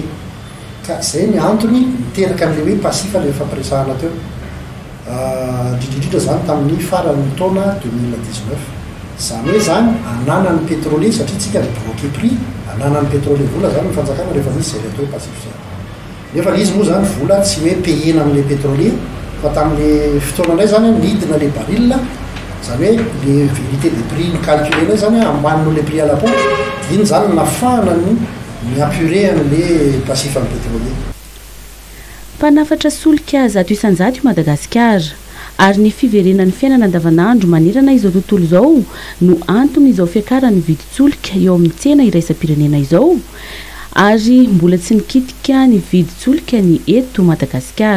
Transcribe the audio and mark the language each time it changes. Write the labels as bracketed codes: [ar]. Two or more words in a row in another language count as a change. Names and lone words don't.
[mg] Ka zay ny antony miteraka an'le hoe pasifa le fampiresahana teo indrindrindrindra zany tamin'ny faran'ny taona 2019. Zany hoe zany ananan'ny pétrolier satria tsika nibloqué prix, ananan'ny pétrolier vola zany ny fanjakana rehefa misy zay le atao hoe pasify zany. Nefa izy moa zany vola tsy hoe payena amin'le pétrolier fa tamin'le fotoana indray zany nidina le baril, zany hoe le [fr] vérité de prix [mg] ny calculé zany ambanino le [fr] prix à la pompe, [mg] iny zany nafahana ny miapuré an'le pasifa ny pétrolier. Mpanafatra solika 100 Madagasikara ary ny fiverenan'ny fiainana andavanandro manerana izao tontolo izao no antony izao fiakaran'ny viditsolika eo amin'ny tsena iraisam-pirenena izao ary mbola tsy nikitika ny viditsolika ny eto Madagasikara.